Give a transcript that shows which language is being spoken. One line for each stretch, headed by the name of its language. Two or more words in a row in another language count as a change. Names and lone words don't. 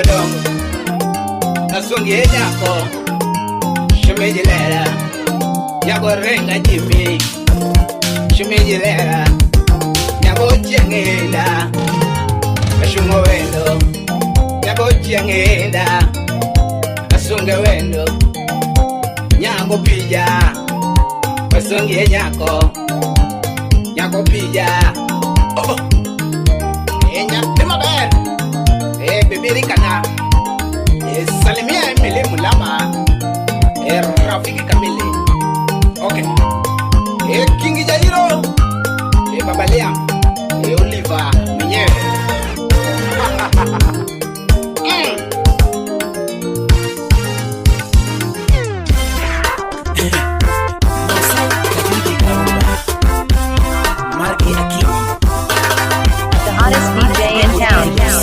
Luo (Kenya and Tanzania): dongo Asungie nyako Shemini lera Nyago renga jimi Shemini lera Nyago jengenda Ashungo wendo Nyago jengenda Asunge wendo Nyago pija Asungie nyako Nyago pija Nyathi maber Bibiri kana Salimia Emily Mulama
Swahili: Rafiki Kamili
Luo (Kenya and Tanzania): Okay Kingi Jairo Baba Liam Oliver mwenyewe
English: The hottest DJ in town.